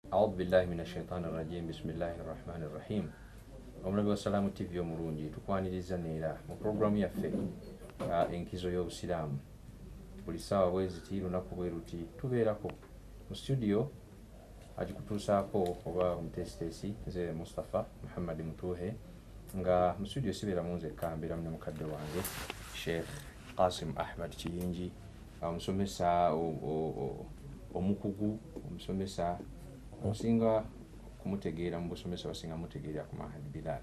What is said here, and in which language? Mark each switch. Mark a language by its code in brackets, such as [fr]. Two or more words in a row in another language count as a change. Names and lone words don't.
[ar] أعوذ بالله من الشيطان الرجيم بسم الله الرحمن الرحيم [lg] omulabi wa Salaamu TV omulungi tukwaniriza neera mu puroguramu yaffe enkizo y'obusiraamu buli ssaawa bwe ziti lunaku bwe ruti tubeerako mu studio agikutuusaako oba omutesitesi nze Mustafa Muhammad Mutuhe nga mu studio sibeeramu nzekka mbeeramu ne mukadde wange Sheikh Qasim Ahmad Kiyingi omusomesa omukugu omusomesa osinga kumutegeera mu busomesa basinga mutegeera ku Mahad Bilal.